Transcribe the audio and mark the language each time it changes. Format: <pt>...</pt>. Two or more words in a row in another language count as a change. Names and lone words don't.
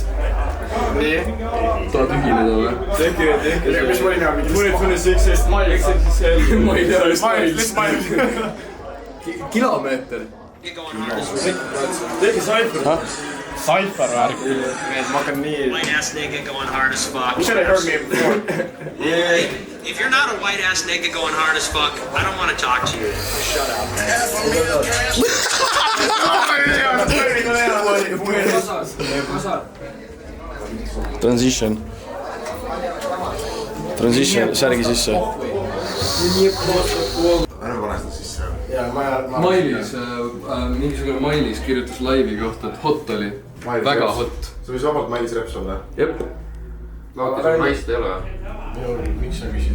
<et>Nii? Tahad ühineda või? Tehke. Mis ma ei näe mingit? 26 mail. Ma ei tea. Kilomeeter. Tehke Cypher. Cypher värk. Ma hakkan nii...</et> <en>White ass nigga going hard as fuck. You should have heard me before. If you're not a white ass nigga going hard as fuck, I don't want to talk to you. Shut up. Transition,</en> <et>särgi sisse. Ärme pane seda sisse. Mailis, mingisugune Mailis kirjutas laivi kohta, et hot oli. Väga hot. See võis vabalt Mailis Reps olla? Jep. Vaata, sul naist ei ole. Miks sa küsid?</et>